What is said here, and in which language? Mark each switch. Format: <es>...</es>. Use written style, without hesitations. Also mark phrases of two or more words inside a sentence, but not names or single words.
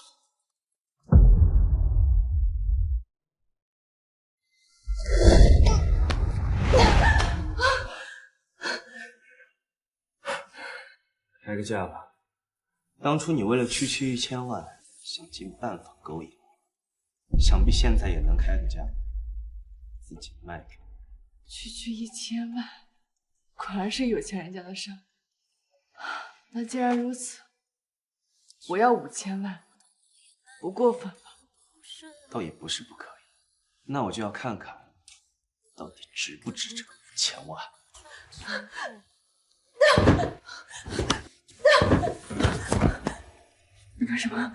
<zh>開個價吧。當初你為了區區1000萬，想盡辦法勾引我，想必現在也能開個價，自己賣給我。區區1000萬，果然是有錢人家的傷。那既然如此，我要5000萬，不過分吧？倒也不是不可以。那我就要看看，到底值不值這個5000萬。你幹什麼？</zh>